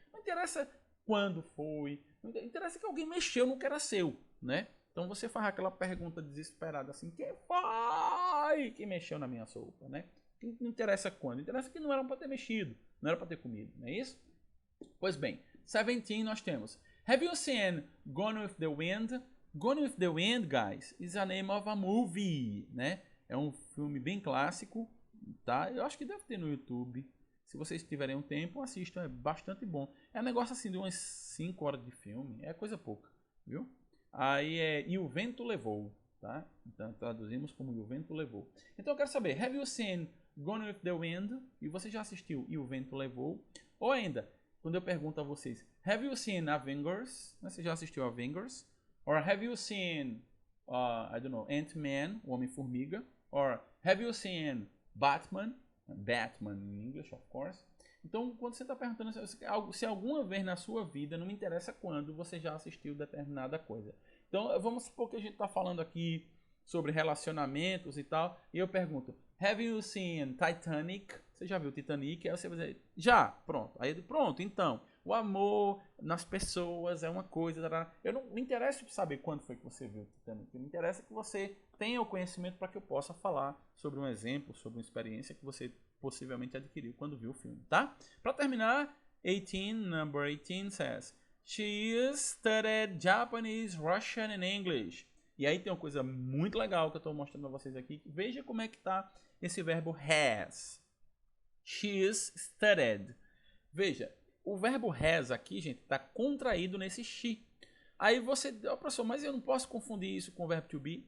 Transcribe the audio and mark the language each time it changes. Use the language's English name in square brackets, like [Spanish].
[Portuguese] Não interessa quando foi, não interessa que alguém mexeu no que era seu, né? Então você faz aquela pergunta desesperada assim, quem foi que mexeu na minha sopa, né? Não interessa quando, interessa que não era para ter mexido, não era para ter comido, não é isso? Pois bem, 17 nós temos [English] Have you seen [Portuguese] Gone with the Wind? [English] Gone with the Wind, guys, is a name of a movie, [Portuguese] né? É um filme bem clássico, tá? Eu acho que deve ter no YouTube. Se vocês tiverem um tempo, assistam, é bastante bom. É um negócio assim de umas 5 horas de filme, é coisa pouca, viu? Aí E o Vento Levou, tá? Então traduzimos como E o Vento Levou. Então eu quero saber, [English] have you seen Gone with the Wind? [Portuguese] E você já assistiu E o Vento Levou? Ou ainda, quando eu pergunto a vocês, [English] have you seen Avengers? [Portuguese] Você já assistiu Avengers? [English] Or have you seen, I don't know, Ant-Man, o Homem-Formiga? Or have you seen Batman? Batman in English, of course. [Portuguese] Então, quando você está perguntando se alguma vez na sua vida, não me interessa quando, você já assistiu determinada coisa. Então, vamos supor que a gente está falando aqui sobre relacionamentos e tal, e eu pergunto, [English] have you seen Titanic? [Portuguese] Você já viu Titanic? Aí você vai dizer, já, pronto. Aí eu digo, pronto, então, o amor nas pessoas é uma coisa. Eu não me interessa saber quando foi que você viu Titanic. Me interessa que você tenha o conhecimento para que eu possa falar sobre um exemplo, sobre uma experiência que você possivelmente adquiriu quando viu o filme, tá? Para terminar, [English] number 18 says, She studied Japanese, Russian and English. [Portuguese] E aí tem uma coisa muito legal que eu estou mostrando para vocês aqui. Veja como é que está esse verbo has. [English] She's studied. [Portuguese] Veja, o verbo has aqui, gente, está contraído nesse she. Aí você, professor, mas eu não posso confundir isso com o verbo to be?